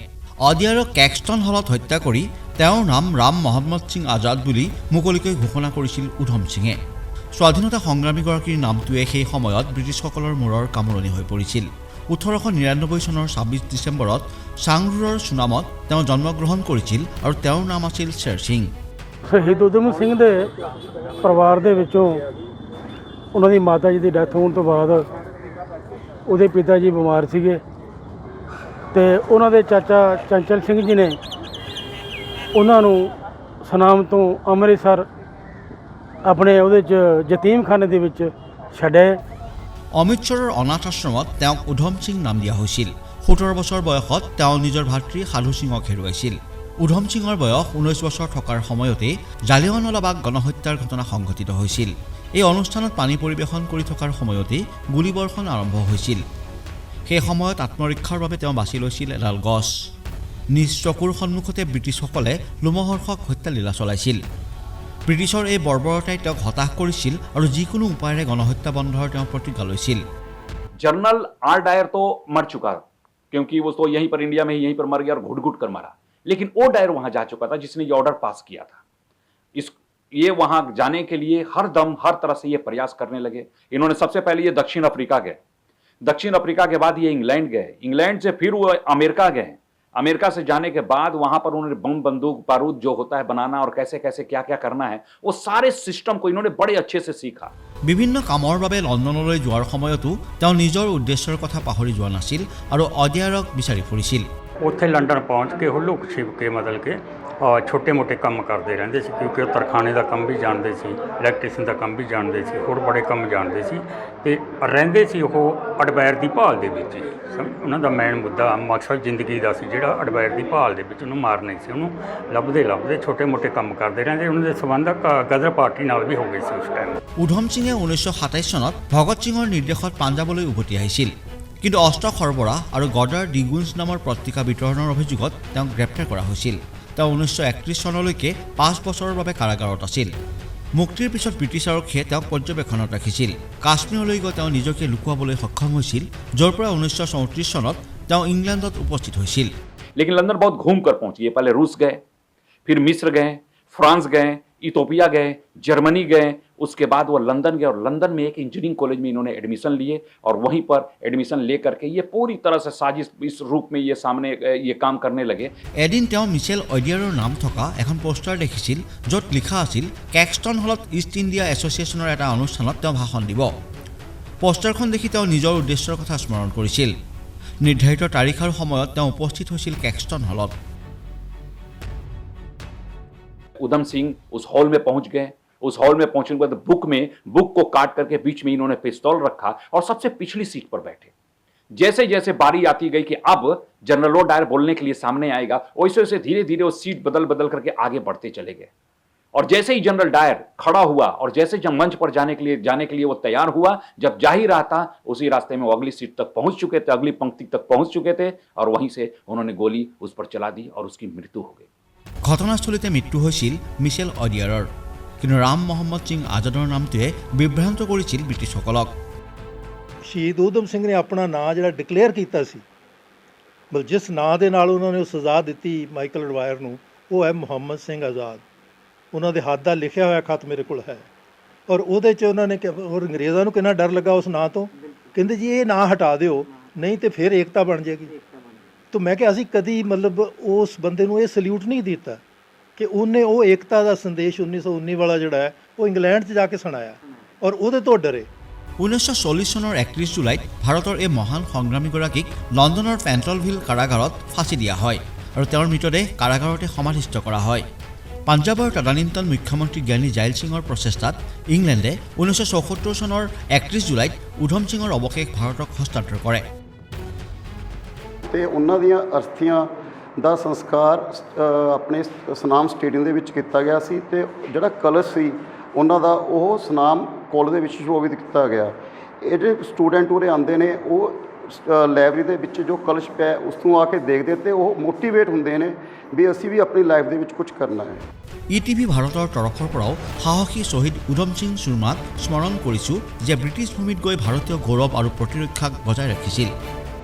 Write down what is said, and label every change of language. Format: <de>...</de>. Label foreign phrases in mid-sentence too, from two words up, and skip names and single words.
<as>অডিয়াৰক কেক্সটন হলত হত্যা কৰি তেওঁৰ নাম ৰাম মহম্মদ সিং আজাদ বুলি মুকলিকৈ ঘোষণা কৰিছিল উধম সিঙে। স্বাধীনতা সংগ্ৰামীগৰাকীৰ নামটোৱে সেই সময়ত ব্ৰিটিছসকলৰ মূৰৰ কামোৰণি হৈ পৰিছিল। 1899 চনৰ 26 ডিচেম্বৰত চাংৰুৰৰ সুনামত তেওঁ জন্মগ্ৰহণ কৰিছিল আৰু তেওঁৰ নাম আছিল শ্বেৰ সিং।</as> <pa>ਸ਼ਹੀਦ ਉਧਮ ਸਿੰਘ ਦੇ ਪਰਿਵਾਰ ਦੇ ਵਿੱਚੋਂ ਉਹਨਾਂ ਦੀ ਮਾਤਾ ਜੀ ਦੀ ਡੈਥ ਹੋਣ ਤੋਂ ਬਾਅਦ ਉਹਦੇ ਪਿਤਾ ਜੀ ਬਿਮਾਰ ਸੀਗੇ ਤੇ ਉਹਨਾਂ ਦੇ ਚਾਚਾ ਚੰਚਲ ਸਿੰਘ ਜੀ ਨੇ ਉਹਨਾਂ ਨੂੰ ਸੁਨਾਮ ਤੋਂ ਅੰਮ੍ਰਿਤਸਰ ਆਪਣੇ ਉਹਦੇ 'ਚ ਯਤੀਮਖਾਨੇ ਦੇ ਵਿੱਚ ਛੱਡੇ।</pa> <as>অমৃতসৰৰ অনাথ আশ্ৰমত তেওঁক উধম সিং নাম দিয়া হৈছিল। 17 বছৰ বয়সত তেওঁ নিজৰ ভাতৃ সাধু সিঙক হেৰুৱাইছিল। উধম সিঙৰ বয়স 19 বছৰ থকাৰ সময়তে জালিয়ানৱালাবাগ গণহত্যাৰ ঘটনা সংঘটিত হৈছিল। এই অনুষ্ঠানত পানী পৰিৱেশন কৰি থকাৰ সময়তে গুলীবৰ্ষণ আৰম্ভ হৈছিল। সেই সময়ত আত্মৰক্ষাৰ বাবে তেওঁ বাছি লৈছিল এডাল গছ। নিজ চকুৰ সন্মুখতে ব্ৰিটিছসকলে লোমহৰ্ষক হত্যালীলা চলাইছিল। ব্ৰিটিছৰ এই বৰ্বৰতাই তেওঁক হতাশ কৰিছিল আৰু যিকোনো উপায়েৰে গণহত্যা বন্ধৰ তেওঁ প্ৰতিজ্ঞা লৈছিল।</as> <hi>जनरल आर डायर तो मर चुका क्योंकि वो तो यहीं पर इंडिया में यहीं पर मर गया और घुट घुट कर मरा, लेकिन ओ डायर वहां जा चुका था जिसने ये ऑर्डर पास किया था। ये वहां जाने के लिए हर दम हर तरह से ये प्रयास करने लगे। इन्होंने सबसे पहले ये दक्षिण अफ्रीका गए, दक्षिण अफ्रीका के बाद ये इंग्लैंड गए, इंग्लैंड से फिर वो अमेरिका गए। अमेरिका से जाने के बाद वहां पर उन्होंने बम बंदूक बारूद जो होता है बनाना और कैसे कैसे क्या क्या करना है वो सारे सिस्टम को इन्होंने बड़े अच्छे से सीखा।</hi> <as>বিভিন্ন কামৰ বাবে লণ্ডনলৈ যোৱাৰ সময়তো তেওঁ নিজৰ উদ্দেশ্যৰ কথা পাহৰি যোৱা নাছিল আৰু অডিয়াৰক বিচাৰি ফুৰিছিল।</as> <pa>ਉੱਥੇ ਲੰਡਨ ਪਹੁੰਚ ਕੇ ਉਹ ਲੁਕ ਛਿਪ ਕੇ ਮਤਲਬ ਕਿ ਛੋਟੇ ਮੋਟੇ ਕੰਮ ਕਰਦੇ ਰਹਿੰਦੇ ਸੀ ਕਿਉਂਕਿ ਉਹ ਤਰਖਾਣੇ ਦਾ ਕੰਮ ਵੀ ਜਾਣਦੇ ਸੀ, ਇਲੈਕਟ੍ਰੀਸ਼ਨ ਦਾ ਕੰਮ ਵੀ ਜਾਣਦੇ ਸੀ, ਹੋਰ ਬੜੇ ਕੰਮ ਜਾਣਦੇ ਸੀ ਤੇ ਰਹਿੰਦੇ ਸੀ ਉਹ ਅਡਵਾਇਰ ਦੀ ਭਾਲ ਦੇ ਵਿੱਚ ਹੀ। ਉਹਨਾਂ ਦਾ ਮੇਨ ਮੁੱਦਾ ਮਕਸਦ ਜ਼ਿੰਦਗੀ ਦਾ ਸੀ ਜਿਹੜਾ ਅਡਵਾਇਰ ਦੀ ਭਾਲ ਦੇ ਵਿੱਚ ਉਹਨੂੰ ਮਾਰਨਾ ਸੀ। ਉਹਨੂੰ ਲੱਭਦੇ ਲੱਭਦੇ ਛੋਟੇ ਮੋਟੇ ਕੰਮ ਕਰਦੇ ਰਹਿੰਦੇ। ਉਹਨਾਂ ਦੇ ਸੰਬੰਧ ਗਦਰ ਪਾਰਟੀ ਨਾਲ ਵੀ ਹੋ ਗਏ ਸੀ ਉਸ টাইম।</pa> <as>উধম সিঙে 1927 চনত ভগত সিঙৰ নিৰ্দেশত পাঞ্জাৱলৈ উভতি আহিছিল, কিন্তু অস্ত্ৰ সৰবৰাহ আৰু গদাৰ ডিগুঞ্জ নামৰ পত্ৰিকা বিতৰণৰ অভিযোগত তেওঁক গ্ৰেপ্তাৰ কৰা হৈছিল। তেওঁ 1931 চনলৈকে 5 বছৰৰ বাবে কাৰাগাৰত আছিল। মুক্তিৰ পিছত ব্ৰিটিছ আৰক্ষীয়ে তেওঁক পৰ্যবেক্ষণত ৰাখিছিল। কাশ্মীৰলৈ গৈ তেওঁ নিজকে লুকুৱাবলৈ সক্ষম হৈছিল, য'ৰ পৰা 1934 চনত তেওঁ ইংলেণ্ডত উপস্থিত হৈছিল।</as> <hi>लेकिन लंदन बहुत घूम कर पहुंचे। ये पहले रूस गए, फिर मिस्र गए, फ्रांस गए, इथोपिया गए, जर्मनी गए, उसके बाद वो लंदन गए और लंदन में एक इंजीनियरिंग कॉलेज में इन्होंने एडमिशन लिए और वहीं पर एडमिशन ले करके ये पूरी तरह से साजिश इस रूप में ये सामने ये काम करने लगे।</hi> <as>এদিন তেওঁ মিছেল অডিয়াৰৰ নাম থকা এখন পোষ্টাৰ দেখিছিল, য'ত লিখা আছিল কেক্সটন হলত ইষ্ট ইণ্ডিয়া এছ'চিয়েশ্যনৰ এটা অনুষ্ঠানত তেওঁ ভাষণ দিব। পোষ্টাৰখন দেখি তেওঁ নিজৰ উদ্দেশ্যৰ কথা স্মৰণ কৰিছিল। নিৰ্ধাৰিত তাৰিখ আৰু সময়ত তেওঁ উপস্থিত হৈছিল কেক্সটন হলত।</as> <hi>उधम सिंह उस हॉल में पहुंच गए। उस हॉल में पहुंचने के बाद बुक को काट करके बीच में इन्होंने पिस्तौल रखा और सबसे पिछली सीट पर बैठे। जैसे जैसे बारी आती गई कि अब जनरल ओ डायर बोलने के लिए सामने आएगा, वैसे वैसे धीरे धीरे वो सीट बदल बदल करके आगे बढ़ते चले गए। और जैसे ही जनरल डायर खड़ा हुआ और जैसे जब मंच पर जाने के लिए वो तैयार हुआ, जब जा ही रहा था उसी रास्ते में वो अगली सीट तक पहुंच चुके थे, अगली पंक्ति तक पहुंच चुके थे और वहीं से उन्होंने गोली उस पर चला दी और उसकी मृत्यु हो गई।</hi> <as>ঘটনাস্থলীতে মৃত্যু হৈছিল মিছেল অডিয়াৰৰ, কিন্তু ৰাম মহম্মদ সিং আজাদৰ নামটোৱে বিভ্ৰান্ত কৰিছিল ব্ৰিটিছসকলক।</as> <pa>ਸ਼ਹੀਦ ਊਧਮ ਸਿੰਘ ਨੇ ਆਪਣਾ ਨਾਂ ਜਿਹੜਾ ਡਿਕਲੇਅਰ ਕੀਤਾ ਸੀ, ਮਤਲਬ ਜਿਸ ਨਾਂ ਦੇ ਨਾਲ ਉਹਨਾਂ ਨੇ ਉਹ ਸਜ਼ਾ ਦਿੱਤੀ ਮਾਈਕਲ ਐਡਵਾਇਰ ਨੂੰ, ਉਹ ਹੈ ਮੁਹੰਮਦ ਸਿੰਘ ਆਜ਼ਾਦ। ਉਹਨਾਂ ਦੇ ਹੱਥ ਦਾ ਲਿਖਿਆ ਹੋਇਆ ਖੱਤ ਮੇਰੇ ਕੋਲ ਹੈ, ਔਰ ਉਹਦੇ 'ਚ ਉਹਨਾਂ ਨੇ ਔਰ ਅੰਗਰੇਜ਼ਾਂ ਨੂੰ ਕਿੰਨਾ ਡਰ ਲੱਗਾ ਉਸ ਨਾਂ ਤੋਂ। ਕਹਿੰਦੇ ਜੀ ਇਹ ਨਾਂ ਹਟਾ ਦਿਓ, ਨਹੀਂ ਤੇ ਫਿਰ ਏਕਤਾ ਬਣ ਜਾਏਗੀ। ਤਾਂ ਮੈਂ ਕਿਹਾ ਅਸੀਂ ਕਦੀ ਮਤਲਬ ਉਸ ਬੰਦੇ ਨੂੰ ਇਹ ਸਲੂਟ ਨਹੀਂ ਦਿੱਤਾ ਕਿ ਉਹਨੇ ਉਹ ਏਕਤਾ ਦਾ ਸੰਦੇਸ਼ 1919 ਵਾਲਾ ਜਿਹੜਾ ਹੈ ਉਹ ਇੰਗਲੈਂਡ 'ਚ ਜਾ ਕੇ ਸੁਣਾਇਆ, ਔਰ ਉਹਦੇ ਤੋਂ ਡਰੇ।</pa> <as>1940 চনৰ 31 জুলাইত ভাৰতৰ এই মহান সংগ্ৰামীগৰাকীক লণ্ডনৰ পেণ্টলভিল কাৰাগাৰত ফাঁচি দিয়া হয় আৰু তেওঁৰ মৃতদেহ কাৰাগাৰতে সমাধিস্থ কৰা হয়। পাঞ্জাৱৰ তদানীন্তন মুখ্যমন্ত্ৰী জ্ঞানী জাইল সিঙৰ প্ৰচেষ্টাত ইংলেণ্ডে 1974 চনৰ 31 জুলাইত উধম সিঙৰ অৱশেষ ভাৰতক হস্তান্তৰ কৰে।</as> <pa>ਤੇ ਉਹਨਾਂ ਦੀਆਂ ਅਰਥੀਆਂ ਦਾ ਸੰਸਕਾਰ ਆਪਣੇ ਸਨਾਮ ਸਟੇਡੀਅਮ ਦੇ ਵਿੱਚ ਕੀਤਾ ਗਿਆ ਸੀ ਤੇ ਜਿਹੜਾ ਕਲਸ਼ ਸੀ ਉਹਨਾਂ ਦਾ ਉਹ ਸਨਾਮ ਕਾਲਜ ਦੇ ਵਿੱਚ ਸ਼ੋਭਿਤ ਕੀਤਾ ਗਿਆ। ਇਹ ਜਿਹੜੇ ਸਟੂਡੈਂਟ ਉਰੇ ਆਉਂਦੇ ਨੇ ਉਹ ਲਾਇਬ੍ਰੇਰੀ ਦੇ ਵਿੱਚ ਜੋ ਕਲਸ਼ ਪਿਆ ਉਸ ਤੋਂ ਆ ਕੇ ਦੇਖਦੇ ਤੇ ਉਹ ਮੋਟੀਵੇਟ ਹੁੰਦੇ ਨੇ ਵੀ ਅਸੀਂ ਵੀ ਆਪਣੀ ਲਾਈਫ ਦੇ ਵਿੱਚ ਕੁਝ ਕਰਨਾ ਹੈ।</pa> <as>ETV ভাৰতৰ তৰফৰ পৰাও সাহসী শ্বহীদ উধম সিং চুৰমাক স্মৰণ কৰিছোঁ, যে ব্ৰিটিছ ভূমিত গৈ ভাৰতীয় গৌৰৱ আৰু প্ৰতিৰক্ষাক বজাই ৰাখিছিল।</as>